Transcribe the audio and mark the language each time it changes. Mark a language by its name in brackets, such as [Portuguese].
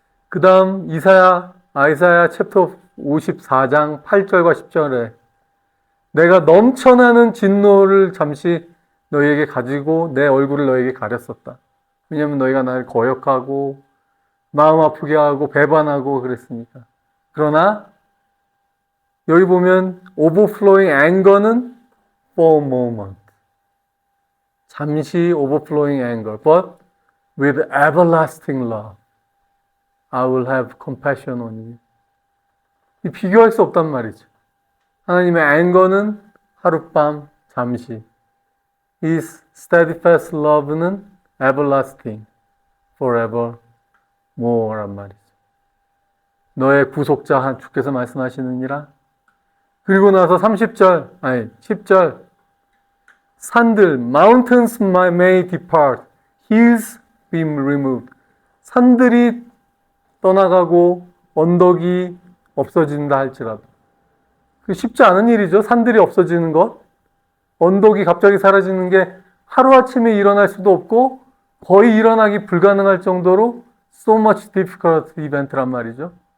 [Korean] 그 다음 아이사야 챕터 54장 8절과 10절에 내가 넘쳐나는 진노를 잠시 너희에게 가지고 내 얼굴을 너희에게 가렸었다. 왜냐하면 너희가 나를 거역하고 마음 아프게 하고 배반하고 그랬으니까. 그러나 여기 보면 [English] overflowing anger는 for a moment. [Korean] 잠시 [English] overflowing anger, but with everlasting love. I will have compassion on you. [Korean] 이 비교할 수 없단 말이죠. 하나님의 anger는 하룻밤, 잠시. [English] His steadfast love는 everlasting, forever more란 [Korean] 말이죠. 너의 구속자 주께서 말씀하시느니라. 그리고 나서 10절 산들, [English] mountains may depart, hills be removed. [Korean] 산들이 떠나가고 언덕이 없어진다 할지라도. 그 쉽지 않은 일이죠. 산들이 없어지는 것. 언덕이 갑자기 사라지는 게 하루아침에 일어날 수도 없고 거의 일어나기 불가능할 정도로 [English] so much difficult event [Korean] 란 말이죠.